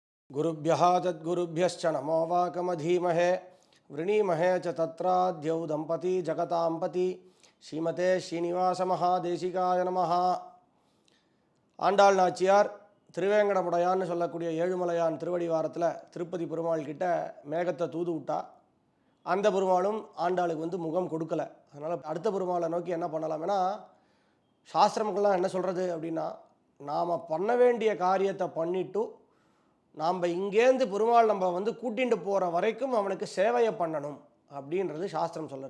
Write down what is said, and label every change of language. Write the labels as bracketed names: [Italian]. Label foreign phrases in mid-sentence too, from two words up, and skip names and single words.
[Sanskrit] गुरुभ्यः तद्गुरुभ्यश्च नमो वाकमधीमहे वृणीमहे च तत्राद्यौ दम्पती जगतांपति श्रीमते श्रीनिवासमहादेशिकाय नमः. [Tamil] ஆண்டாள் நாச்சியார் திருவேங்கடமுடையான்னு சொல்லக்கூடிய ஏழுமலையான் திருவடிவாரத்தில் திருப்பதி பெருமாள் கிட்ட மேகத்தை தூது விட்டா. அந்த பெருமாளும் ஆண்டாளுக்கு முகம் கொடுக்கலை. அதனால் அடுத்த பெருமாளை நோக்கி என்ன பண்ணலாம்? ஏன்னா சாஸ்திரங்கள்லாம் என்ன சொல்கிறது அப்படின்னா, நாம் பண்ண வேண்டிய காரியத்தை பண்ணிவிட்டு நாம் இங்கேருந்து பெருமாள் நம்ம கூட்டிகிட்டு போகிற வரைக்கும் அவனுக்கு சேவையை பண்ணணும் அப்படின்றது சாஸ்திரம் சொல்கிறது.